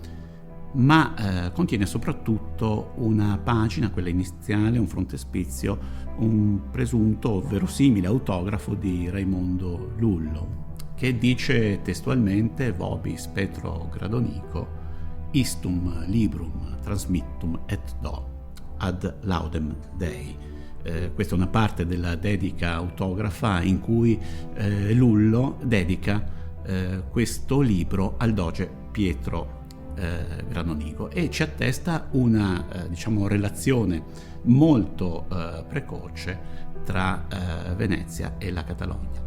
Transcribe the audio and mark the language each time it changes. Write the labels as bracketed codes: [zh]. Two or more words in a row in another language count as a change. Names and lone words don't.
[it] ma contiene soprattutto una pagina, quella iniziale, un frontespizio, un presunto verosimile autografo di Raimondo Lullo, che dice testualmente: [la] vobis Petro Gradonico istum librum transmittum et do ad laudem Dei. [it] Questa è una parte della dedica autografa in cui Lullo dedica questo libro al doge Pietro Gradonico e ci attesta una relazione molto precoce tra Venezia e la Catalogna.